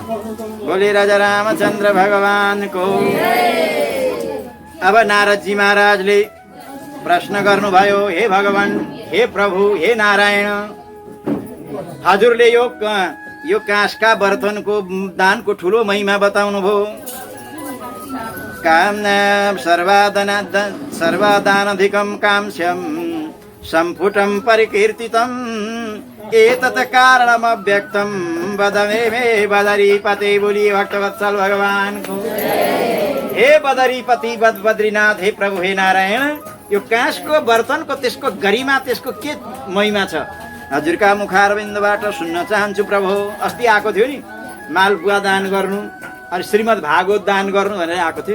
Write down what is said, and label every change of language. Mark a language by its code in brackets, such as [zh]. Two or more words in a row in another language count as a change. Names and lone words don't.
[ne] भोलि राजा रामचन्द्र भगवानको। अब नारदजी महाराजले प्रश्न गर्नुभयो, हे भगवान, हे प्रभु, हे नारायण, हजुरले यो काँसका बर्तनको दानको ठुलो महिमा बताउनु भयो। [sa] सर्वादानधिकं कांस्यं सम्पुटं परिकीर्तितम् एतत् कारणमव्यक्तं वद मे बदरीपते। [ne] बोली भक्तवत्सल भगवानको। हे बदरीपति बद्रीनाथ, हे प्रभु, हे नारायण, यो काँसको बर्तनको त्यसको गरिमा, त्यसको के महिमा छ, हजुरका मुखारविन्दबाट सुन्न चाहन्छु प्रभु। अस्ति आएको थियो नि मालपुवा दान गर्नु, अनि श्रीमद् भागवत दान गर्नु भनेर आएको थियो नि।